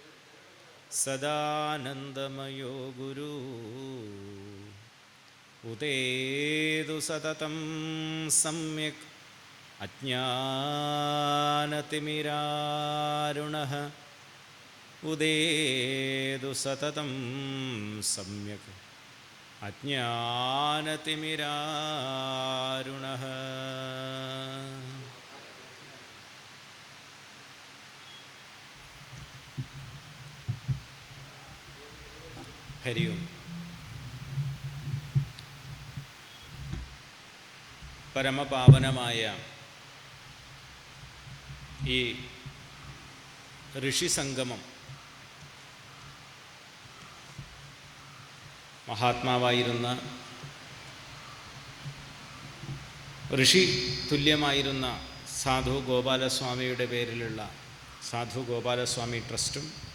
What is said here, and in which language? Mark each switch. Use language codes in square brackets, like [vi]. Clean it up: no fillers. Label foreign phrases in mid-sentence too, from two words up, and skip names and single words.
[sa] सदानन्दमयो गुरु उदेतु सततं सम्यक् अज्ञानतिमिरारुणः उदेतु सततं सम्यक् अज्ञानतिमिरारुणः. ഹരി ഓം. [ml] പരമപാവനമായ ഈ ഋഷിസംഗമം മഹാത്മാവായിരുന്ന ഋഷി തുല്യമായിരുന്ന സാധു ഗോപാലസ്വാമിയുടെ പേരിലുള്ള സാധു ഗോപാലസ്വാമി ട്രസ്റ്റും